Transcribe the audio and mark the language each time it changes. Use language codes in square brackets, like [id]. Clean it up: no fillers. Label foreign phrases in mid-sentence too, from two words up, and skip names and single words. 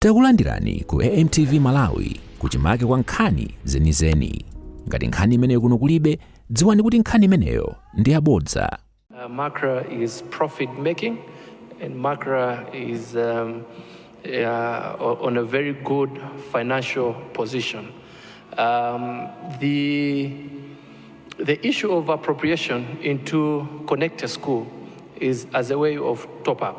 [ny] Takulandirani ku AMTV Malawi kuchimake kwa nkhani zenizeni. Ngati nkhani imeneyo kuno kulibe, dziwani kuti nkhani imeneyo ndi yabodza. [en] Macra is profit making, and Macra is on a very good financial position. The issue of appropriation into Connect a School is as a way of top up.